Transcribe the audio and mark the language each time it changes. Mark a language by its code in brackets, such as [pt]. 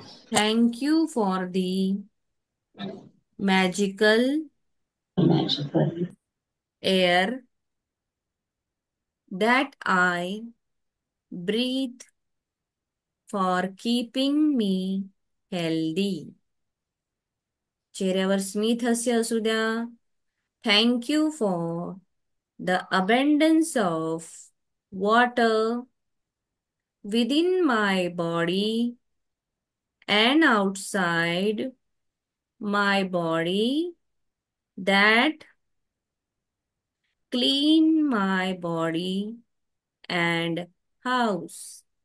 [en] Thank you for the magical air that I breathe for keeping me healthy. [mr] चेहऱ्यावर स्मित हास्य असू द्या. [en] Thank you for the abundance of water within my body and outside my body that clean my body and house.